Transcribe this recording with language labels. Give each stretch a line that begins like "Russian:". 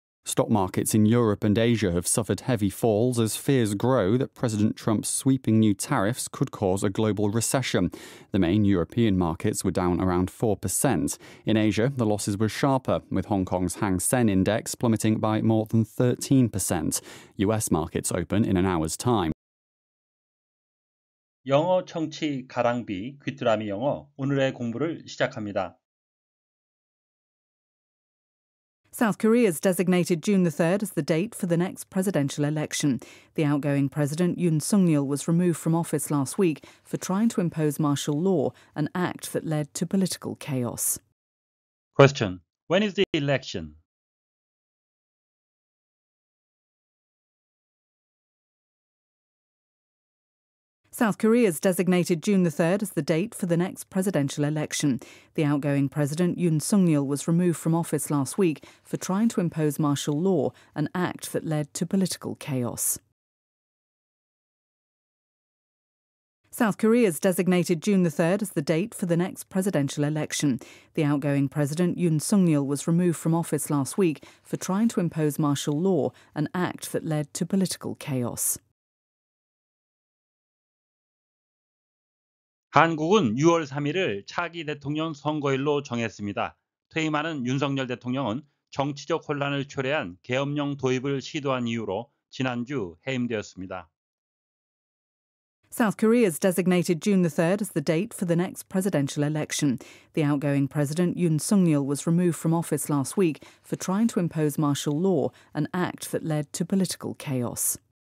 English: Stock markets in Europe and Asia have suffered heavy falls as fears grow that President Trump's sweeping new tariffs could cause a global recession. The main European markets were down around 4%. In Asia, the losses were sharper, with Hong Kong's Hang Seng Index plummeting by more than 13%. US markets open in an hour's time.
Korean: 영어 청취 가랑비 귀뚜라미 영어 오늘의 공부를 시작합니다.
English: South Korea's designated June the 3rd as the date for the next presidential election. The outgoing president Yoon Suk-yeol was removed from office last week for trying to impose martial law, an act that led to political chaos. Question. When is the election? South Korea's designated June the 3rd as the date for the next presidential election. The outgoing president Yoon Suk-yeol was removed from office last week for trying to impose martial law, an act that led to political chaos. South Korea's designated June the 3rd as the date for the next presidential election. The outgoing president Yoon Suk-yeol was removed from office last week for trying to impose martial law, an act that led to political chaos.
Korean: 한국은 6월 3일을 차기 대통령 선거일로 정했습니다. 퇴임하는 윤석열 대통령은 정치적 혼란을 초래한 계엄령 도입을 시도한 이유로 지난주 해임되었습니다.
English: South Korea's designated June the 3rd as the date for the next presidential election. The outgoing president Yoon Suk-yeol was removed from office last week for trying to impose martial law, an act that led to political chaos.